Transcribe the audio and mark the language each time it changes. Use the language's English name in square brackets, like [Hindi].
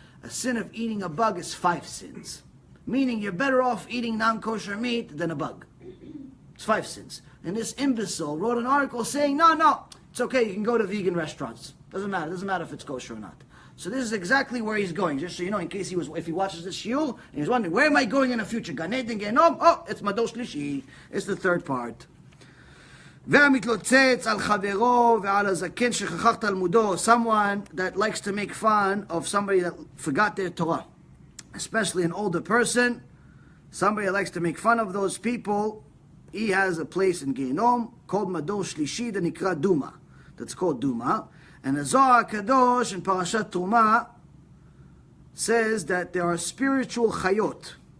[English] A sin of eating a bug is 5 sins. Meaning you're better off eating non-kosher meat than a bug. It's 5 sins. And this imbecile wrote an article saying, no, it's okay, you can go to vegan restaurants. Doesn't matter if it's kosher or not. So this is exactly where he's going. Just so you know, in case if he watches this shiur, and he's wondering, where am I going in the future? Gan Eden, Gehinnom? Oh, it's Mador Shlishi. It's the third part. [Hebrew] והמתלוצץ על חברו ועל הזקן שכח תלמודו. [English] Someone that likes to make fun of somebody that forgot their Torah. Especially an older person. Somebody that likes to make fun of those people. He has a place in Gehinnom called Mador Shlishi, that nikra Duma. That's called Duma. And the Zohar Kadosh in Parashat Truma says that there are spiritual chayot.